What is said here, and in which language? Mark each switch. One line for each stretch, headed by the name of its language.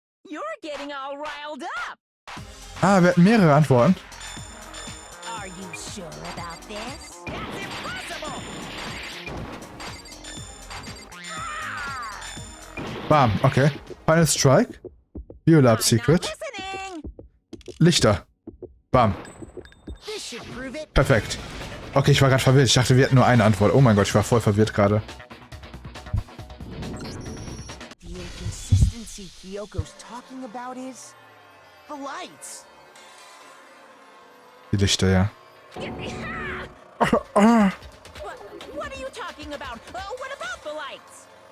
English: You're getting all riled up!
German: Ah, wir hatten mehrere Antworten.
English: Are you sure about this? That's impossible! Bam, okay. Final Strike. Biolab Secret. Listening!
German: Lichter. Bam.
English: This should prove it.
German: Perfekt. Okay, ich war gerade verwirrt. Ich dachte, wir hätten nur eine Antwort. Oh mein Gott, ich war voll verwirrt gerade.
English: The inconsistency Kyoko's talking about is the lights.
German: Die Lichter, ja.
English: What are you talking about? What about the lights?